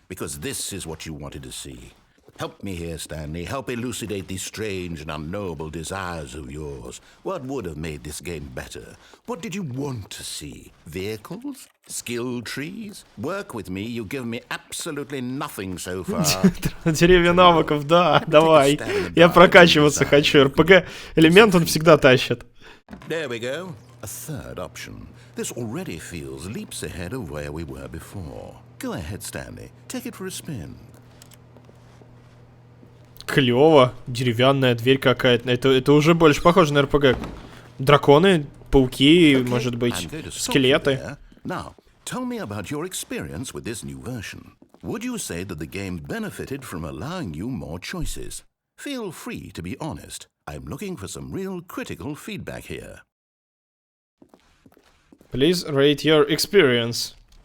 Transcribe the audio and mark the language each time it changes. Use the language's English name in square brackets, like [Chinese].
[English] Because this is what you wanted to see. Help me here, Stanley. Help elucidate these strange and unknowable desires of yours. What would have made this game better? What did you want to see? Vehicles? Skill trees? Work with me. You've given me absolutely nothing so far. [Russian] Деревья навыков, да, давай. Я прокачиваться хочу. РПГ-элемент он всегда тащит. [English] There we go. A third option. This already feels leaps ahead of where we were before. Go ahead, Stanley. Take it for a spin. [Russian] Клево. Деревянная дверь какая-то. Это уже больше похоже на РПГ. Драконы, пауки, может быть, скелеты. [English] Now, tell me about your experience with this new version. Would you say that the game benefited from allowing you more choices? Feel free to be honest. I'm looking for some real critical feedback here. Please rate your experience.